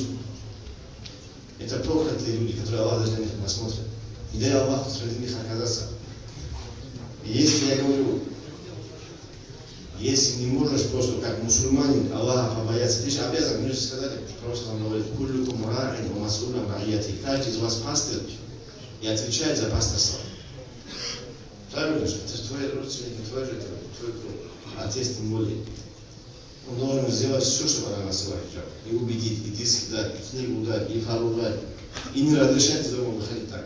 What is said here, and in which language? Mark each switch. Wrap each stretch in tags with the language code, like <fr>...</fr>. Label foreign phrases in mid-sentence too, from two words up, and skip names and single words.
<ru>Это проклятые люди, которые Аллах даже на них не смотрит. И дай Аллах среди них оказаться. И если я говорю, если не можешь просто как мусульманин Аллаха побояться, ты же обязан, мне же сказали, просто вам говорит,</ru> <ar>كلكم راع ومسؤول عن رعيته.</ar> <ru>Каждый из вас пастырь и отвечает за пасторство. Правильно же? Это же твои родственники, твой отец тем более. Он должен сделать все, чтобы она носила хиджаб. И убедить, и диск дать, и книгу дать, и фару дать. И не разрешать из дома выходить так.</ru>